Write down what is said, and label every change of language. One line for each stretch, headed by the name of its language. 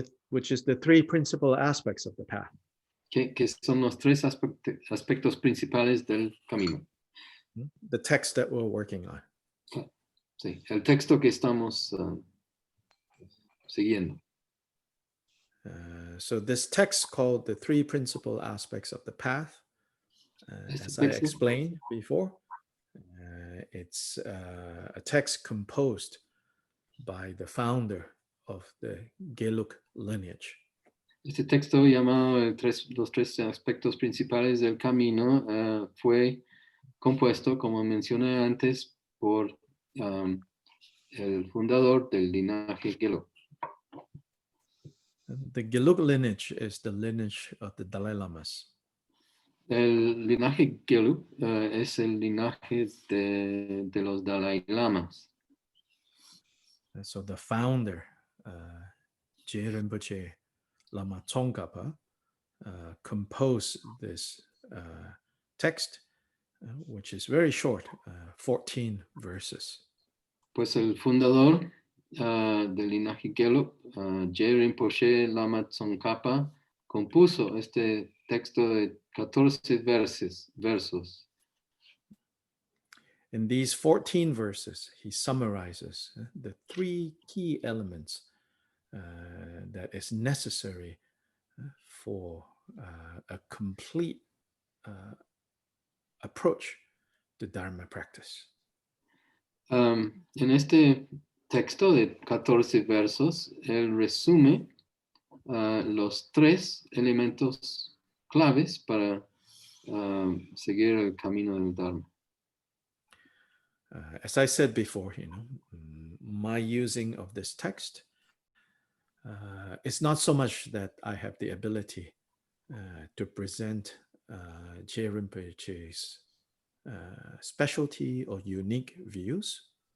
English: Which is the three principal aspects of the path.
Spanish: que son los tres aspectos principales del camino.
English: The text that we're working on.
Spanish: Sí, el texto que estamos siguiendo.
English: So this text called the three principal aspects of the path, as I explained before, it's a text composed by the founder of the Gelug lineage.
Spanish: Este texto llamado los tres aspectos principales del camino fue compuesto, como mencioné antes, por el fundador del linaje Gelug.
English: The Gelug lineage is the lineage of the Dalai Lamas.
Spanish: El linaje Gelug es el linaje de los Dalai Lamas.
English: And so the founder, Je Rinpoche Lama Tsongkhapa, composed this text, which is very short, 14 verses.
Spanish: Pues el fundador del linaje Gelug, Je Rinpoche Lama Tsongkhapa, compuso este texto de 14 versos.
English: In these 14 verses, he summarizes the three key elements that is necessary for a complete approach to Dharma practice.
Spanish: En este texto de 14 versos, él resume los tres elementos claves para seguir el camino del Dharma.
English: As I said before, my using of this text it's not so much that I have the ability to present Je Rinpoche's specialty or unique views.